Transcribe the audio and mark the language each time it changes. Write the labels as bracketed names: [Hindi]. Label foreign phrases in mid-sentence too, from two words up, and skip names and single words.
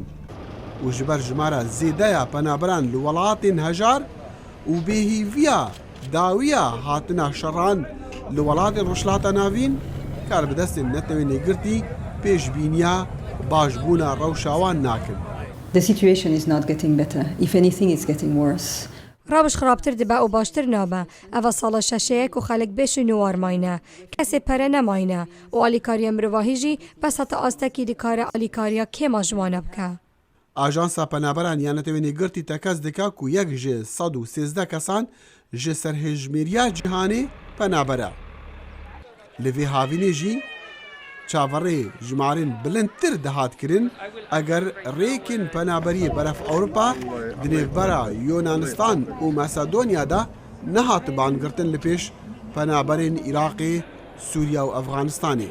[Kurdish] û ji ber jimara zêdeya penaberan li welatên hejar û bêhîviya dawiya hatina şeran li welatên Rojhilata Navîn kar bi destên netewênêgirtî pêşbîniya başbûna rewşawan nakin. [English] The situation is not getting better. If anything, it's getting worse. [Kurdish] ڕابش خراپتر دەبە و باشتر نابە ئەوە ساڵە شەشەیەک و خەڵک بێش و نوارماینە کەسێ پەرە نەماینە و ئالیکاریە مرۆڤاهیژی بەس هەتە ئاستەکی دیکارە ئالیکاریە کێما ژوانە بکە. Ajansa penaberan ya netewênêgirtî tekez dike ku yek ji 113 kesan ji serhejmêriya cîhanê penaber e. Li vê havînê jî çaverê jimarên bilindtir dihat kirin eger rêkên penaberiyê beref Ewropa di nêvbera Yunanistan û Masedonyada nehat bangirtin li pêş penaberên Iraqê, Sûriya û Efganistanê.